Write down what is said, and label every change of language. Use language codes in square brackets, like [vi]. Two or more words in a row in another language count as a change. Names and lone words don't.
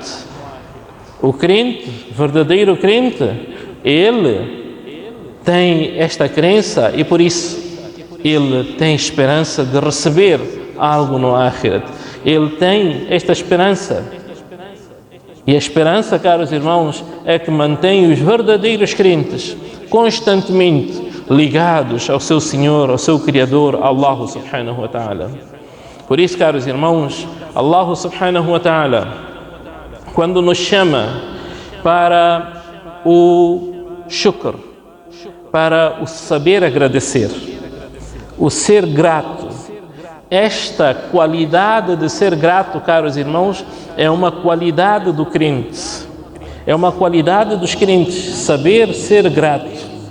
[pt] O crente, verdadeiro crente, ele tem esta crença e por isso ele tem esperança de receber algo no Akhirat. Ele tem esta esperança. E a esperança, caros irmãos, é que mantém os verdadeiros crentes constantemente ligados ao seu Senhor, ao seu Criador, [ar] الله سبحانه وتعالى. [pt] Por isso, caros irmãos, [ar] الله سبحانه وتعالى, [pt] quando nos chama para o shukr, para o saber agradecer, o ser grato, esta qualidade de ser grato, caros irmãos, é uma qualidade do crente, é uma qualidade dos crentes, saber ser grato.